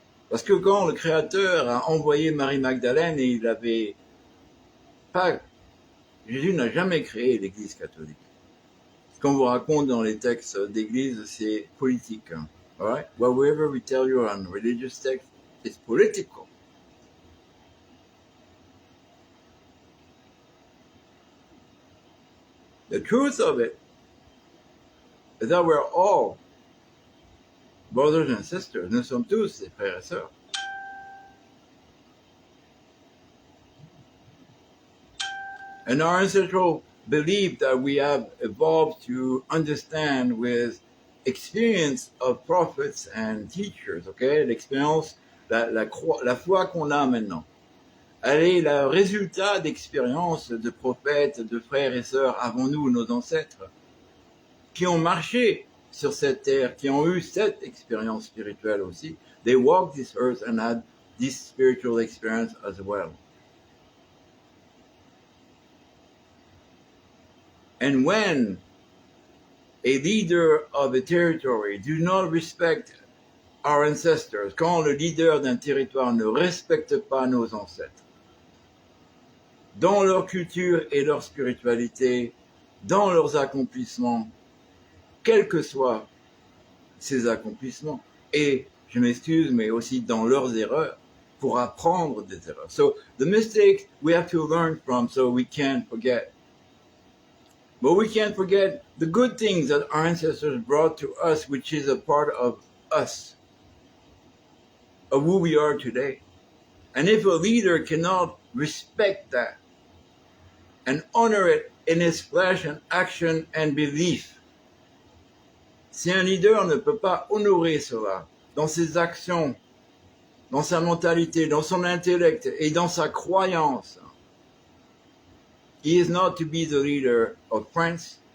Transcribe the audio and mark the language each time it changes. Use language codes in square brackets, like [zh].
[fr] Parce que quand le Créateur a envoyé Marie-Magdalène, et il avait pas, Jésus n'a jamais créé l'Église catholique. Ce qu'on vous raconte dans les textes d'Église, c'est politique. [en] All right? Whatever we tell you on religious text, it's political. The truth of it is that we're all brothers and sisters. [fr] Nous sommes tous des frères et sœurs. [en] And our ancestral belief that we have evolved to understand with experience of prophets and teachers, okay? [fr] L'expérience, la foi qu'on a maintenant. Elle est le résultat d'expériences de prophètes, de frères et sœurs avant nous, nos ancêtres, qui ont marché sur cette terre, qui ont eu cette expérience spirituelle aussi. [en] They walked this earth and had this spiritual experience as well. And when a leader of a territory do not respect our ancestors, [fr] quand le leader d'un territoire ne respecte pas nos ancêtres, dans leur culture et leur spiritualité, dans leurs accomplissements, quels que soient ces accomplissements, et je m'excuse, mais aussi dans leurs erreurs, pour apprendre des erreurs. [en] So the mistakes we have to learn from so we can't forget. But we can't forget the good things that our ancestors brought to us, which is a part of us, of who we are today. And if a leader cannot respect that and honor it in his flesh and action and belief, [fr] si un leader ne peut pas honorer cela dans ses actions, dans sa mentalité, dans son intellect et dans sa croyance, [en] he is not to be the leader of France.